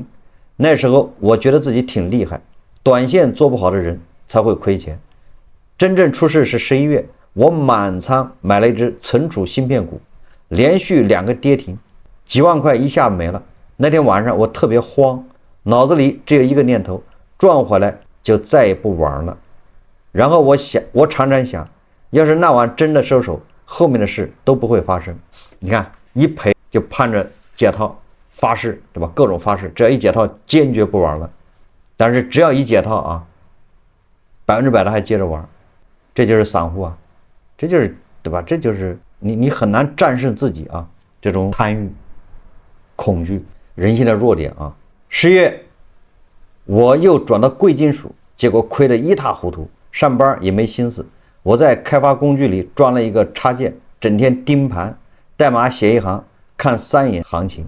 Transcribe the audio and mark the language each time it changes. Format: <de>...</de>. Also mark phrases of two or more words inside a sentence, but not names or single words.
<zh>那時候我覺得自己挺厲害，短線做不好的人才會虧錢。真正出事是11月，我滿倉買了一只存儲芯片股，連續2個跌停，幾萬塊一下沒了。那天晚上我特別慌，腦子裡只有一個念頭，賺回來就再也不玩了。然後我常常想，要是那晚真的收手，後面的事都不會發生。你看，一賠就盼着解套，發誓，对吧？各種發誓，只要一解套堅決不玩了。但是只要一解套啊，100%的還接着玩。這就是散戶啊，這就是，對吧？這就是你很難戰勝自己啊，這種貪欲、恐懼，人性的弱點啊。10月我又轉到貴金屬，結果虧得一塌糊塗，上班也沒心思。我在開發工具裡裝了一個插件，整天盯盤，代碼寫一行，看3眼行情。</zh>